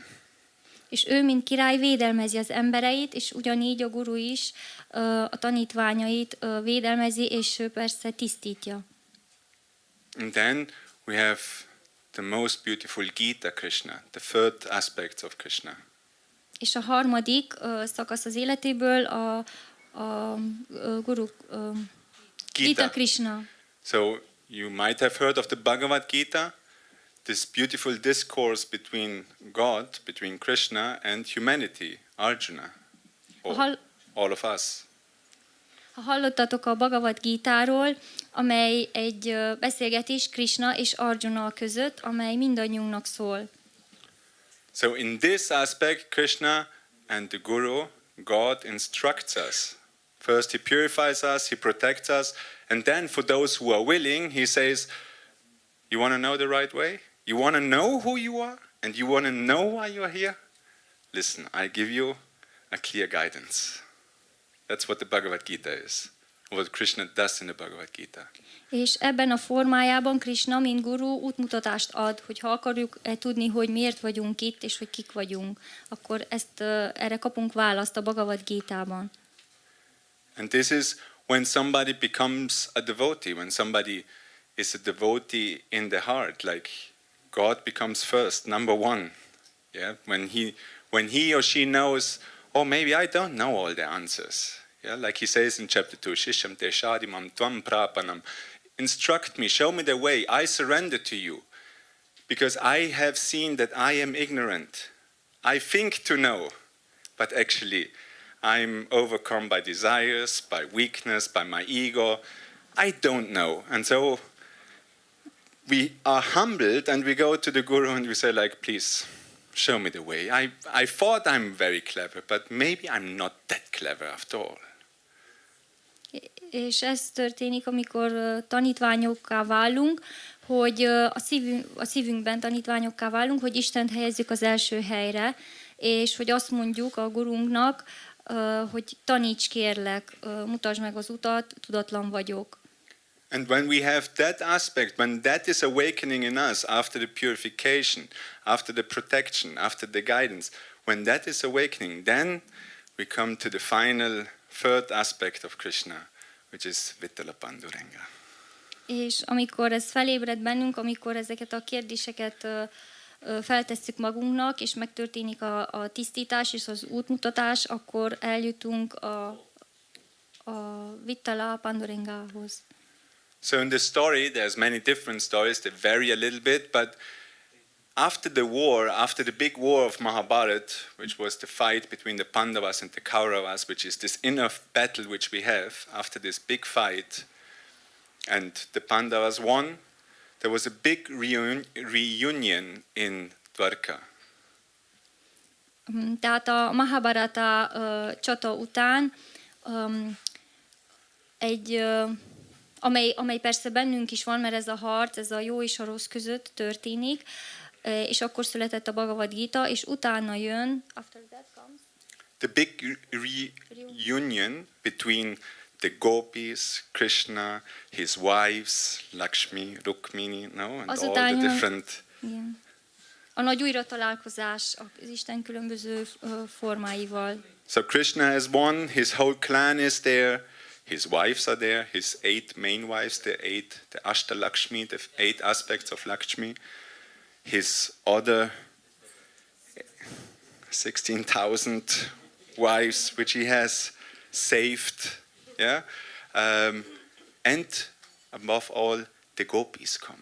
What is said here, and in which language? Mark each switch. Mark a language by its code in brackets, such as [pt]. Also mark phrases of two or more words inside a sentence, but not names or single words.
[hu] És ő, mint király, védelmezi az embereit, és ugyanígy a guru is a tanítványait védelmezi, és ő persze tisztítja. [en] And then we have the most beautiful Gita Krishna, the third aspect of Krishna. [hu] És a harmadik szakasz az életéből a guru Gita Krishna. [en] So you might have heard of the Bhagavad Gita, this beautiful discourse between God, between Krishna and humanity, Arjuna, all of us. [hu] Ha hallottatok a Bhagavad Gítáról, amely egy beszélgetés Krishna és Arjuna között, amely mindannyiunknak szól. [en] So in this aspect, Krishna and the Guru, God instructs us. First he purifies us, he protects us, and then for those who are willing, he says, you want to know the right way? You want to know who you are? And you want to know why you are here? Listen, I give you a clear guidance. That's what the Bhagavad Gita is. What Krishna does in the Bhagavad Gita. [hu] És ebben a formájában Krishna, mint guru, útmutatást ad, hogy ha akarjuk tudni, hogy miért vagyunk itt, és hogy kik vagyunk, akkor erre kapunk választ a Bhagavad Gítában. [en] And this is when somebody becomes a devotee, when somebody is a devotee in the heart, like God becomes first, number one. Yeah, when he or she knows Or maybe I don't know all the answers. Yeah, like he says in chapter 2, [sa] Shisham te shadimam tvam prapanam. [en] Instruct me, show me the way, I surrender to you. Because I have seen that I am ignorant. I think to know, but actually I'm overcome by desires, by weakness, by my ego. I don't know. And so we are humbled and we go to the Guru and we say like, please, show me the way. I thought I'm very clever, but maybe I'm not that clever after all. [hu] És ez történik, amikor tanítványokká válunk, hogy a szívünkben tanítványokká válunk, hogy Istent helyezzük az első helyre, és hogy azt mondjuk a gurunknak, hogy taníts kérlek, mutasd meg az utat, tudatlan vagyok. [en] And when we have that aspect, when that is awakening in us after the purification, after the protection, after the guidance, when that is awakening, then we come to the final third aspect of Krishna, which is Vitala Panduranga. [hu] És amikor ez felébred bennünk, amikor ezeket a kérdéseket feltesszük magunknak, és megtörténik a tisztítás és az útmutatás, akkor eljutunk a Vitala Pandurangához. [en] So in the story, there's many different stories that vary a little bit, but after the war, after the big war of Mahabharata, which was the fight between the Pandavas and the Kauravas, which is this inner battle which we have, after this big fight, and the Pandavas won, there was a big reunion in Dwarka. [hu] Tehát a Mahabharata csata után amely persze bennünk is van, mert ez a harc, ez a jó és a rossz között történik, és akkor született a Bhagavad Gita, és utána jön, [en] after that comes, the big reunion between the gopis, Krishna, his wives, Lakshmi, Rukmini, no, and all the different. [hu] Igen. A nagy újratalálkozás az Isten különböző formáival. [en] So Krishna has won, his whole clan is there, his wives are there, his 8 main wives, the Ashtalakshmi, the 8 aspects of Lakshmi, his other 16,000 wives which he has saved, yeah, and above all the gopis come.